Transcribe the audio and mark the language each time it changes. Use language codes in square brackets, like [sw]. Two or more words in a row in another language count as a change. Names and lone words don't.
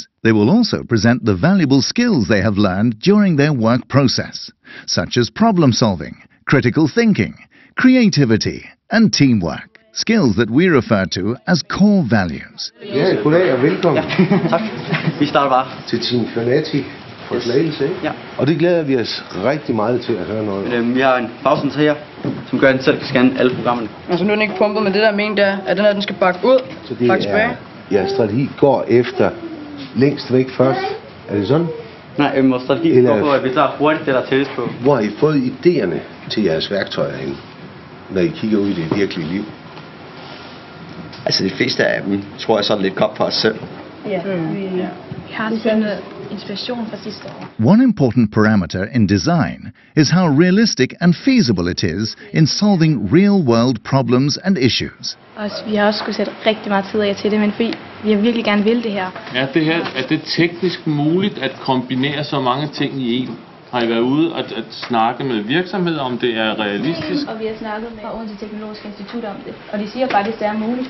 [en] They will also present the valuable skills they have learned during their work process, such as problem solving, critical thinking, creativity and teamwork, skills that we refer to as core values. [da] Ja, goddag og velkommen. Ja, tak. Vi starter bare. Til Team Fnatic for Slagelse, ikke? Ja. Og det glæder vi os rigtig meget til at høre noget. Vi har en fagcenter her, som gør, at den selv kan scanne alle programmerne. Altså nu er den ikke pumpet, men det der mening der, at den skal bakke ud, bakke tilbage. Ja, strategi går efter længst væk først. Er det sådan? Nej, vores strategi går på, at vi tager hurtigt det, der tælles på. Hvor har I fået idéerne til jeres værktøjer hen, når I kigger ud i det virkelige liv? Altså de fleste af dem, tror jeg sådan lidt kom fra os selv. Ja, vi har fundet inspiration fra sidste år. [en] One important parameter in design is how realistic and feasible it is in solving real-world problems and issues. [da] Vi har også skulle sætte rigtig meget tid af til det, men fordi vi virkelig gerne vil det her. Er det teknisk muligt at kombinere så mange ting i en? Har I været ude at snakke med virksomheder, om det er realistisk? Og vi har snakket med Odense Teknologiske Institut om det, og de siger faktisk, det er muligt.